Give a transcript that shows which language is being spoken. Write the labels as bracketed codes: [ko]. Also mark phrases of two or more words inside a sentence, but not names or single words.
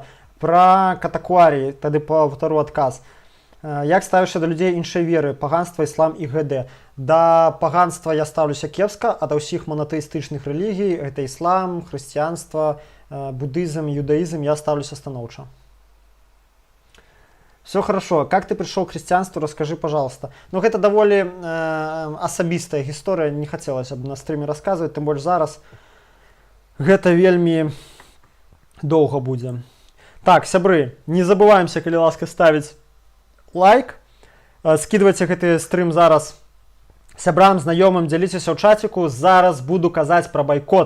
[be] Пра катакуарі, тады паўтару адказ. Як ставішся да людзей іншай веры, паганства, іслам і г.д. Да паганства я ставлюся кепска, а да ўсіх монотэістычных рэлігій, гэта іслам, хрысціянства, буддызм, юдаізм, я ставлюся станоўча. [ru] Все хорошо. Как ты пришел к христианству, расскажи, пожалуйста. [be] Ну, гэта даволі асабістая гісторыя, не хацелася б на стрыме расказваць, тым больш зараз. Гэта вельмі доўга будзе. Так, сябры, не забываемся, калі ласка, ставіць лайк. Скидывайце гэты стрым зараз Сябрам, знаёмым, дзяліцеся ў чаціку, зараз буду казаць пра байкот.